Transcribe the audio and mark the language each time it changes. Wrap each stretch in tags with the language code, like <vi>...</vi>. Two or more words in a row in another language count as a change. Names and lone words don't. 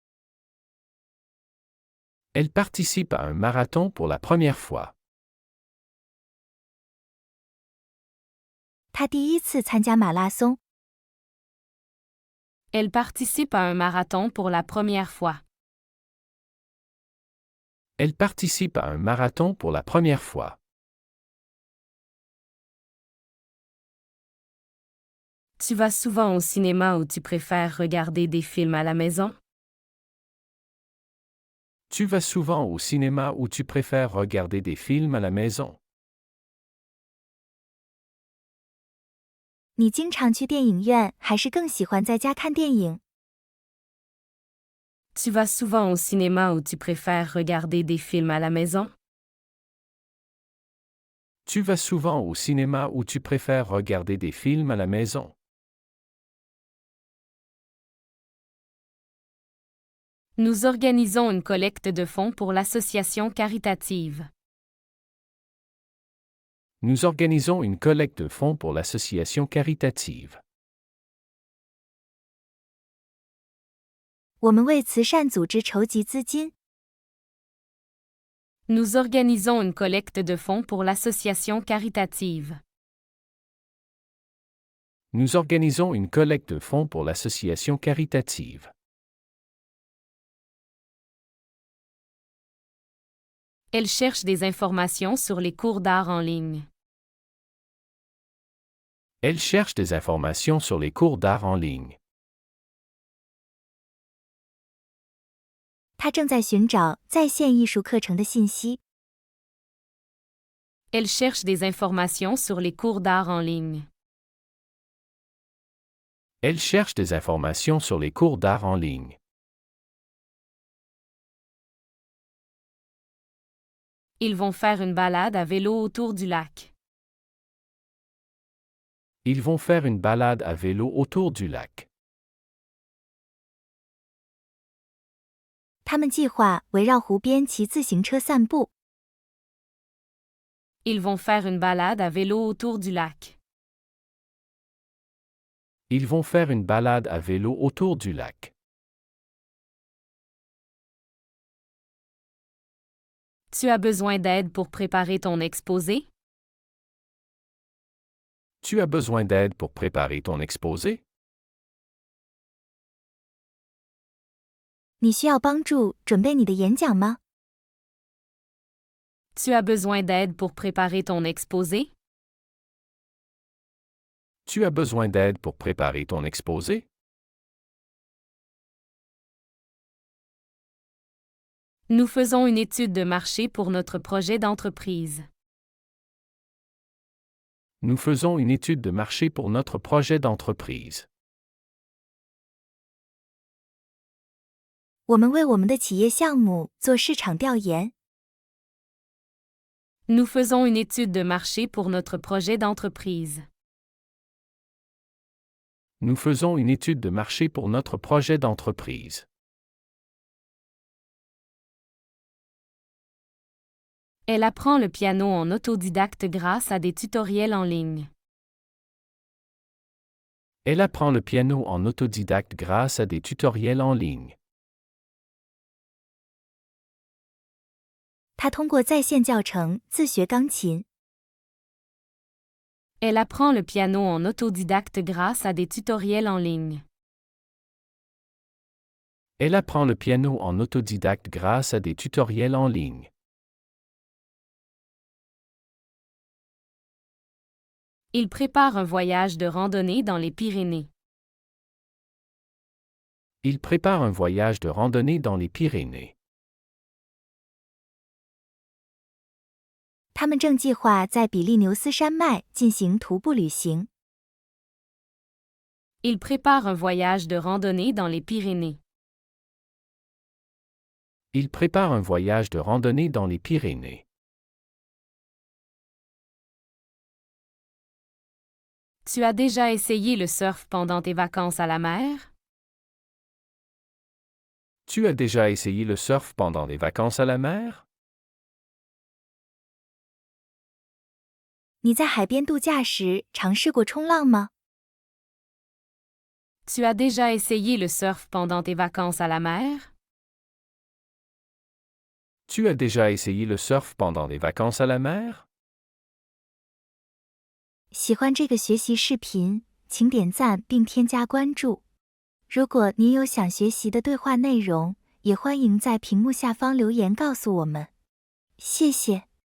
<fr>Elle participe à un marathon pour la première fois.</fr> <zh>他第一次参加马拉松。</zh> <fr>Elle participe à un marathon pour la première fois. Elle participe à un marathon pour la première fois. Tu vas souvent au cinéma ou tu préfères regarder des films à la maison? Tu vas souvent au cinéma ou tu préfères regarder des films à la maison?</fr> <zh>你经常去电影院，还是更喜欢在家看电影？</zh> <fr>Tu vas souvent au cinéma ou tu préfères regarder des films à la maison? Tu vas souvent au cinéma ou tu préfères regarder des films à la maison? Nous organisons une collecte de fonds pour l'association caritative. Nous organisons une collecte de fonds pour l'association caritative.</fr> <zh>我们为慈善组织筹集资金。</zh> <fr>Nous organisons une collecte de fonds pour l'association caritative. Nous organisons une collecte de fonds pour l'association caritative. Elle cherche des informations sur les cours d'art en ligne. Elle cherche des informations sur les cours d'art en ligne.</fr> <zh>他正在寻找在线艺术课程的信息。</zh> <fr>Elle cherche des informations sur les cours d'art en ligne. Elle cherche des informations sur les cours d'art en ligne. Ils vont faire une balade à vélo autour du lac. Ils vont faire une balade à vélo autour du lac.</fr> <zh>他们计划围绕湖边骑自行车散步。</zh> <fr>Ils vont faire une balade à vélo autour du lac. Ils vont faire une balade à vélo autour du lac. Tu as besoin d'aide pour préparer ton exposé? Tu as besoin d'aide pour préparer ton exposé?</fr> <zh>你需要帮助准备你的演讲吗？</zh> <fr>Tu as besoin d'aide pour préparer ton exposé? Tu as besoin d'aide pour préparer ton exposé? Nous faisons une étude de marché pour notre projet d'entreprise. Nous faisons une étude de marché pour notre projet d'entreprise.</fr> <zh>我们为我们的企业项目做市场调研。</zh> <fr>Nous faisons une étude de marché pour notre projet d'entreprise. Nous faisons une étude de marché pour notre projet d'entreprise. Elle apprend le piano en autodidacte grâce à des tutoriels en ligne. Elle apprend le piano en autodidacte grâce à des tutoriels en ligne.</fr> <zh>他通过在线教程自学钢琴。</zh> <fr>Elle apprend le piano en autodidacte grâce à des tutoriels en ligne. Elle apprend le piano en autodidacte grâce à des tutoriels en ligne. Il prépare un voyage de randonnée dans les Pyrénées. Il prépare un voyage de randonnée dans les Pyrénées.</fr> <zh>他们正计划在比利牛斯山脉进行徒步旅行。</zh> <fr>Il prépare un voyage de randonnée dans les Pyrénées. Il prépare un voyage de randonnée dans les Pyrénées. Tu as déjà essayé le surf pendant tes vacances à la mer? Tu as déjà essayé le surf pendant les vacances à la mer?</fr> <zh>你在海边度假时尝试过冲浪吗？</zh> <fr>Tu as déjà essayé le surf pendant tes vacances à la mer? Tu as déjà essayé le surf pendant les vacances à la mer?</fr> <zh>喜欢这个学习视频，请点赞并添加关注。如果您有想学习的对话内容，也欢迎在屏幕下方留言告诉我们。谢谢。</zh>